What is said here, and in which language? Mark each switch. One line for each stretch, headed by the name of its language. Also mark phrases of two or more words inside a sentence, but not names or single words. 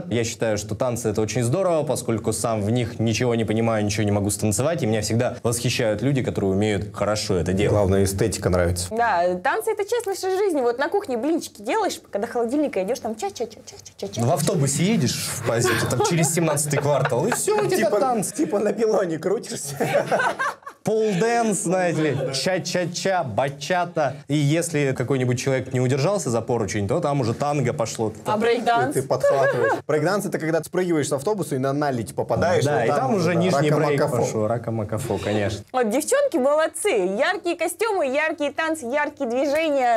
Russian: Я считаю, что танцы — это очень здорово, поскольку сам в них ничего не понимаю, ничего не могу станцевать, и меня всегда восхищают люди, которые умеют хорошо это делать. Главное, эстетика нравится. Да, танцы – это часть нашей жизни. Вот на кухне блинчики делаешь, когда холодильника идешь, там ча-ча-ча-ча-ча-ча. В автобусе едешь в поезде, там через 17-й квартал, и все, у тебя танцы. Типа на пилоне крутишься. Пол-дэнс, знаете ли, ча-ча-ча, бачата. И если какой-нибудь человек не удержался за поручень, то там уже танго пошло. А брейк-данс? Ты подхватываешь. Брейк-данс — это когда ты спрыгиваешь с автобуса и на наледь попадаешь. Да, вот и там уже нижний брейк рака-макафо. пошел. Рака-макафо, конечно. Вот девчонки молодцы. Яркие костюмы, яркие танцы, яркие движения.